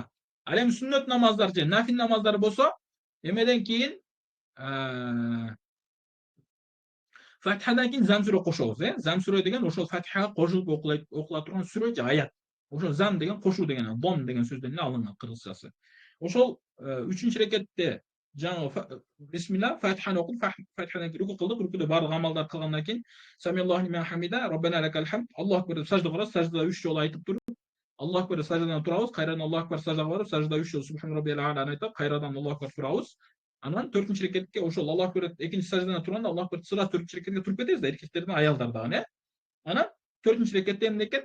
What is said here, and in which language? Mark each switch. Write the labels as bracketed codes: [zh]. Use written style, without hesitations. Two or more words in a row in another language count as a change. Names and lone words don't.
[ky] Ал эми сүннөт намаздар же нафил намаздар болсо, эмеден кийин Фатихадан кийин зам сүрө кошобуз, Зам сүрө деген ошол Фатихага кошулуп окула турган сүрө же аят. Ошол зам деген кошуу деген, дом деген сөздөн эле алынган кыргызчасы. Ошол 3-чү рекетте жаңы бисмилlah Фатиханы окуп, Фатихадан кийин рүкү кылдык, рүкүдө бардык амалдар кылгандан кийин [ar] سمع الله لمن حمده ربنا لك الحمد الله أكبر [ky] деп саждага барабыз, саждада 3 жолу айтып туруп, [ar] الله أكبر [ky] деп саждадан турабыз, кайрадан [ar] الله أكبر [ky] саждага барып, саждада 3 жолу [ar] سبحان ربي الأعلى [ky] айтып, кайрадан [ar] الله أكبر [ky] турабыз. Анан 4-чү рекетке ошол [ar] الله أكبر [ky] экинчи саждадан турганда [ar] الله أكبر [ky] сыра 4-чү рекетке туруп кетебиз да, эркектердин аялдар дагы, Анан 4-чү рекетте эмне экен?